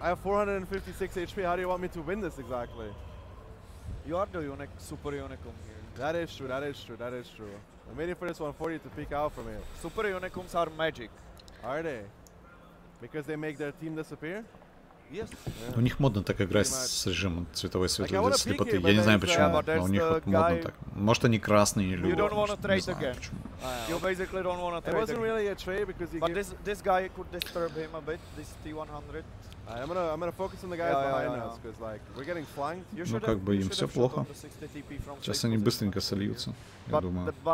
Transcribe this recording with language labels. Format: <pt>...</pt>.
<en>I have 456 HP. How do you want me to win this exactly? You are the super unicum here. That is true. That is true. That is true. I'm waiting for this 140 to peek out from here. Super unicums are magic. Are they? Because they make their team disappear? Yes.</en> <ru>У них модно так играть с режимом цветовой светлой слепоты. Я не знаю почему, но у них вот модно так. Может они красные или любят. Не знаю почему.</ru> <en>You basically don't want to trade. It wasn't really a trade because he. But this guy could disturb him a bit. This T100. I'm gonna focus on the guys behind us because like we're getting flanked.</en> <ru>Ну как бы им все плохо. Сейчас они быстренько сольются, я думаю.</ru>